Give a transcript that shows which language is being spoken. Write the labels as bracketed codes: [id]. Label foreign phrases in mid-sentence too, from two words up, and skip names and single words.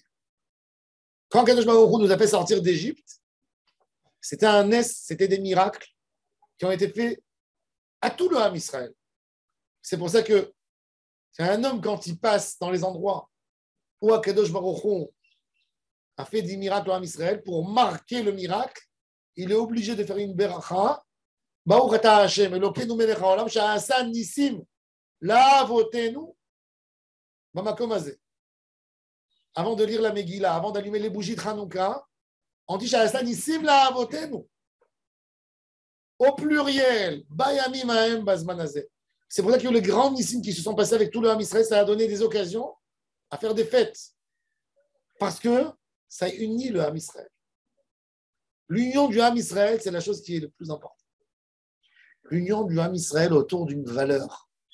[fr] Quand [he] קדוש ברוך הוא [fr] nous a fait sortir d'Égypte, c'était un S, c'était des miracles qui ont été faits à tout le [he] עם ישראל. [fr] C'est pour ça que c'est un homme, quand il passe dans les endroits où [he] קדוש ברוך הוא [fr] a fait des miracles au [he] עם ישראל, [fr] pour marquer le miracle, il est obligé de faire une beracha. [he] ברוך אתה השם אלוקינו מלך העולם שעשה נסים לאבותינו במקום הזה. [fr] Avant de lire la Megillah, avant d'allumer les bougies de Hanouka, on dit [he] שעשה נסים לאבותינו. [fr] Au pluriel, [he] בימים ההם בזמן הזה. [fr] C'est pour ça que les grands nissim qui se sont passés avec tout le [he] עם ישראל, [fr] ça a donné des occasions à faire des fêtes. Parce que ça unit le [he] עם ישראל. [fr] L'union du [he] עם ישראל, [fr] c'est la chose qui est le plus importante. L'union du [he] עם ישראל [fr] autour d'une valeur.